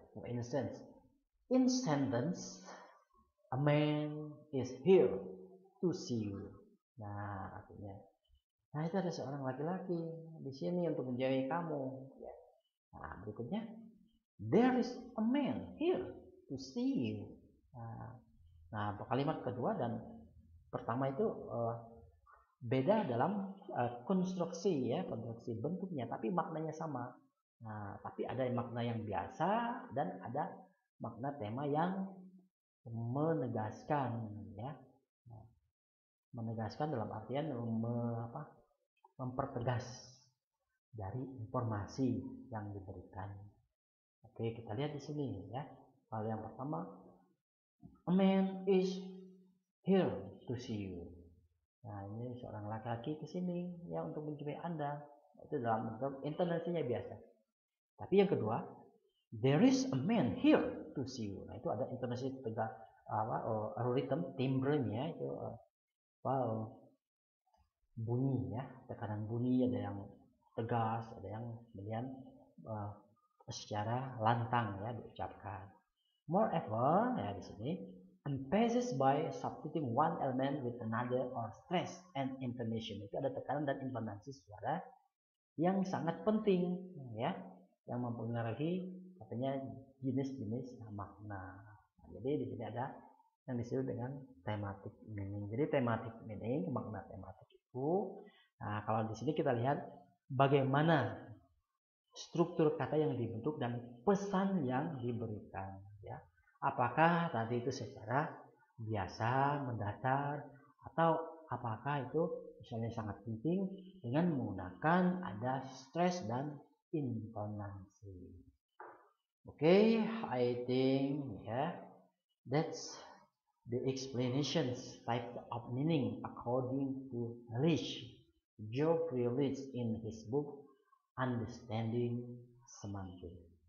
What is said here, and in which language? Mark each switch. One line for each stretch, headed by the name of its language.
English: For instance, in sentence, a man is here to see you.
Indonesian: Nah, artinya, nah itu ada seorang laki-laki di sini untuk menjauhi kamu. Ya. Nah, berikutnya,
English: there is a man here to see you.
Indonesian: Nah, kalimat kedua dan pertama itu beda dalam konstruksi ya, konstruksi bentuknya, tapi maknanya sama. Nah, tapi ada makna yang biasa dan ada makna tema yang menegaskan ya. Nah, menegaskan dalam artian mempertegas dari informasi yang diberikan. Oke, kita lihat di sini ya. Hal yang pertama,
English: a man is here to see you.
Indonesian: Nah, ini seorang laki-laki ke sini ya untuk menjumpai Anda. Itu dalam bentuk intonasinya biasa. Tapi yang kedua,
English: there is a man here to see you.
Indonesian: Nah, itu ada intonasi tegak rhythm, timbrenya itu bunyi ya, tekanan bunyi, ada yang tegas, ada yang kemudian secara lantang ya diucapkan.
English: Moreover,
Indonesian: ya di sini
English: emphasized by substituting one element with another or stress and intonation.
Indonesian: Itu ada tekanan dan intonasi suara yang sangat penting ya, yang mempengaruhi katanya jenis-jenis makna. Nah, jadi di sini ada yang disebut dengan thematic meaning. Jadi thematic meaning, makna tematik itu. Nah, kalau di sini kita lihat bagaimana struktur kata yang dibentuk dan pesan yang diberikan ya. Apakah tadi itu secara biasa, mendatar, atau apakah itu misalnya sangat penting dengan menggunakan ada stress dan intonasi.
English: Okay, I think that's the explanations type of meaning according to Geoffrey Leach in his book Understanding Semantics.